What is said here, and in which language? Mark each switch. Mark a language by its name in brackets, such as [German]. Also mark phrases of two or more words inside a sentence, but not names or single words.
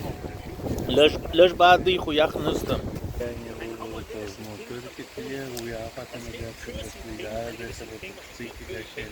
[Pashto] لږ باد دی خو یخ نشته موټر کې تللی و یخ [English] Fatima Jackson was the guy that was seeking that shit.